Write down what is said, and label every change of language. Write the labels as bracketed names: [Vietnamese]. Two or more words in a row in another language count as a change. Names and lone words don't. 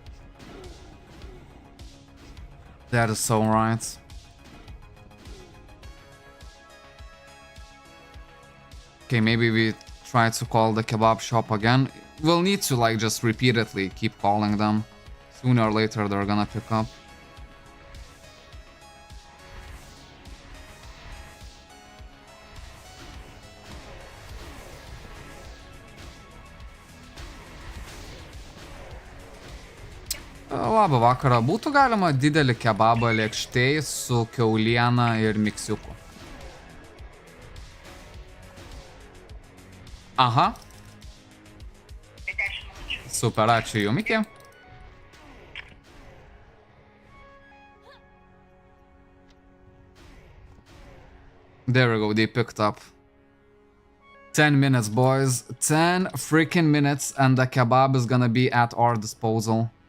[English] That is so right. Okay, maybe we try to call the kebab shop again. We'll need to like just repeatedly keep calling them. Sooner or later they're gonna pick up. [Lithuanian] Labą vakarą. Būtų galima didelį kebabą lėkštėj su kiauliena ir miksiuku. Aha. Super, ačiū jum, iki. [English] There we go, they picked up. 10 minutes, boys. 10 freaking minutes, and the kebab is gonna be at our disposal.